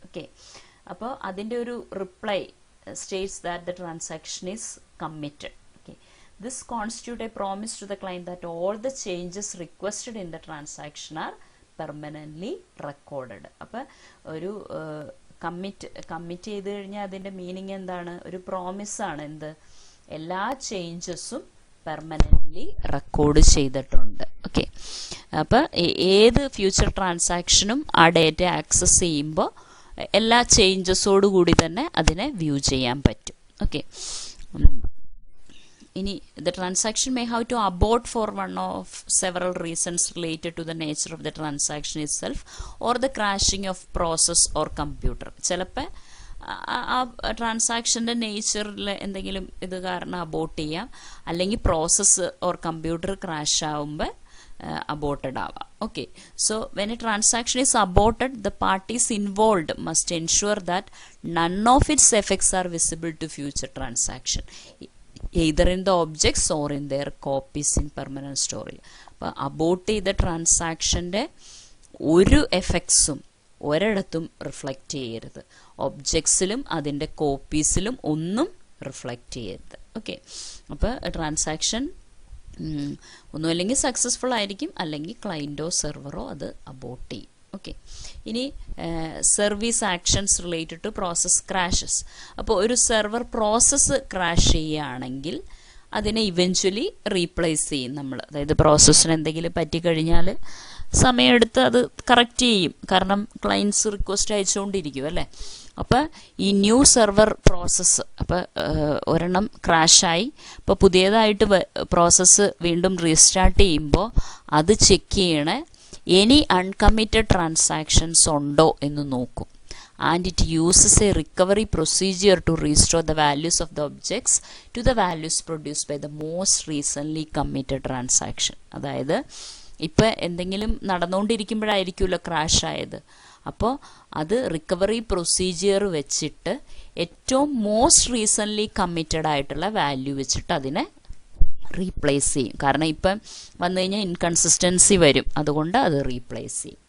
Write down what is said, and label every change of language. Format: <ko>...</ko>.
<en>okay,</en> <ml>അപ്പോൾ അതിൻ്റെ ഒരു</ml> <en>Reply states that the transaction is committed. This constitutes a promise to the client that all the changes requested in the transaction are permanently recorded.</en> <ml>അപ്പോൾ ഒരു commit ചെയ്ത് കഴിഞ്ഞാൽ അതിൻ്റെ meaning എന്താണ്? ഒരു പ്രോമിസാണ്. എന്ത്? എല്ലാ ചേഞ്ചസും പെർമനൻ്റ്ലി റെക്കോർഡ് ചെയ്തിട്ടുണ്ട്. ഓക്കെ, അപ്പോൾ ഏത് ഫ്യൂച്ചർ ട്രാൻസാക്ഷനും ആ ഡേറ്റ ആക്സസ് ചെയ്യുമ്പോൾ എല്ലാ ചേഞ്ചസോടുകൂടി തന്നെ അതിനെ വ്യൂ ചെയ്യാൻ പറ്റും.</ml> <en>okay,</en> <ml>ഇനി</ml> <en>the transaction may have to abort for one of several reasons related to the nature of the transaction itself or the crashing of process or computer.</en> <ml>ചിലപ്പോൾ ആ ട്രാൻസാക്ഷൻ്റെ നേച്ചറിൽ എന്തെങ്കിലും ഇത് കാരണം അബോട്ട് ചെയ്യാം, അല്ലെങ്കിൽ പ്രോസസ്സ് ഓർ കമ്പ്യൂട്ടർ ക്രാഷ് ആവുമ്പോൾ aborted ആവാം.</ml> <en>Okay, so when a transaction is aborted, the parties involved must ensure that none of its effects are visible to future transaction, either in the objects or in their copies in permanent storage.</en> <ml>അപ്പോൾ abort ചെയ്ത ട്രാൻസാക്ഷൻ്റെ ഒരു എഫക്ട്സും ഒരിടത്തും reflect ചെയ്യരുത്, ഒബ്ജക്ട്സിലും അതിൻ്റെ കോപ്പീസിലും ഒന്നും reflect ചെയ്യരുത്. Okay, അപ്പോൾ transaction ഒന്നുമല്ലെങ്കിൽ successful ആയിരിക്കും, അല്ലെങ്കിൽ ക്ലയൻറ്റോ സെർവറോ അത് അബോർട്ട് ചെയ്യും.</ml> <en>okay,</en> <ml>ഇനി</ml> <en>Service actions related to process crashes.</en> <ml>അപ്പോൾ ഒരു സെർവർ പ്രോസസ്സ് ക്രാഷ് ചെയ്യുകയാണെങ്കിൽ അതിനെ ഇവഞ്ച്വലി റീപ്ലേസ് ചെയ്യും നമ്മൾ. അതായത് പ്രോസസ്സിന് എന്തെങ്കിലും പറ്റിക്കഴിഞ്ഞാൽ സമയമെടുത്ത് അത് കറക്റ്റ് ചെയ്യും, കാരണം ക്ലയൻസ് റിക്വസ്റ്റ് അയച്ചുകൊണ്ടിരിക്കും അല്ലേ. അപ്പോൾ ഈ ന്യൂ സെർവർ പ്രോസസ്സ്, അപ്പോൾ ഒരെണ്ണം ക്രാഷായി, അപ്പോൾ പുതിയതായിട്ട് പ്രോസസ്സ് വീണ്ടും റീസ്റ്റാർട്ട് ചെയ്യുമ്പോൾ അത് ചെക്ക് ചെയ്യണേ</ml> <en>any uncommitted transactions</en> <ml>ഉണ്ടോ എന്ന് നോക്കും.</ml> <en>And it uses a recovery procedure to restore the values of the objects to the values produced by the most recently committed transaction.</en> <ml>അതായത് ഇപ്പം എന്തെങ്കിലും നടന്നുകൊണ്ടിരിക്കുമ്പോഴായിരിക്കുമല്ലോ ക്രാഷ് ആയത്, അപ്പോൾ അത് റിക്കവറി പ്രൊസീജിയർ വെച്ചിട്ട് ഏറ്റവും മോസ്റ്റ് റീസെൻ്റ്ലി കമ്മിറ്റഡ് ആയിട്ടുള്ള വാല്യൂ വെച്ചിട്ട് അതിനെ റീപ്ലേസ് ചെയ്യും. കാരണം ഇപ്പം വന്നു കഴിഞ്ഞാൽ ഇൻകൺസിസ്റ്റൻസി വരും, അതുകൊണ്ട് അത് റീപ്ലേസ് ചെയ്യും.</ml>